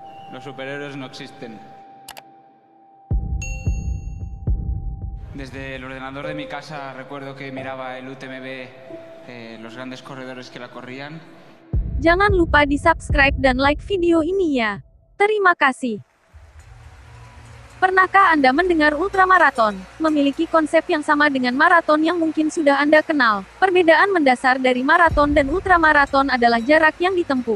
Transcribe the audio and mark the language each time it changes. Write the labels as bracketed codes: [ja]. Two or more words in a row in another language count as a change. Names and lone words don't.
[es] Los superhéroes no existen. Desde el ordenador de mi casa recuerdo que miraba el UTMB, los grandes corredores que la corrían. [id] Jangan lupa di-subscribe dan like video ini ya. Terima kasih. Pernahkah Anda mendengar ultramaraton? Memiliki konsep yang sama dengan maraton yang mungkin sudah Anda kenal. Perbedaan mendasar dari maraton dan ultramaraton adalah jarak yang ditempuh.